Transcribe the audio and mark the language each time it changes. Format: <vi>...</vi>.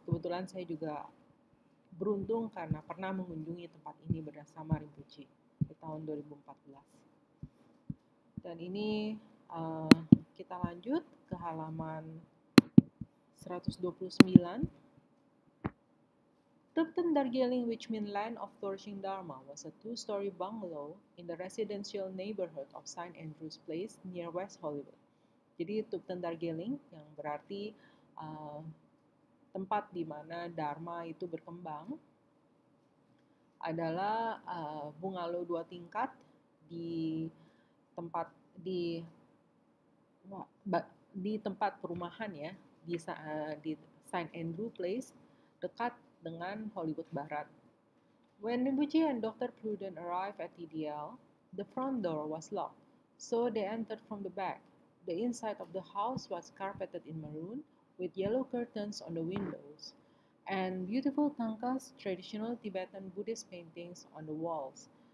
<id>Kebetulan saya juga beruntung karena pernah mengunjungi tempat ini bersama Rinpoche di tahun 2014. Dan ini kita lanjut ke halaman 129.</id> <en>Thupten Darjeeling, which means land of flourishing Dharma, was a 2-story bungalow in the residential neighborhood of St. Andrew's Place near West Hollywood.</en> <id>Jadi Thupten Darjeeling yang berarti tempat di mana Dharma itu berkembang adalah bungalow 2 tingkat di tempat perumahan, ya, di St. Andrew Place dekat dengan Hollywood Barat.</id> <en>When Rinpoche and Dr. Pruden arrived at TDL, the front door was locked, so they entered from the back. The inside of the house was carpeted in maroon, with yellow curtains on the windows, and beautiful Thangkas, traditional Tibetan Buddhist paintings on the walls.</en>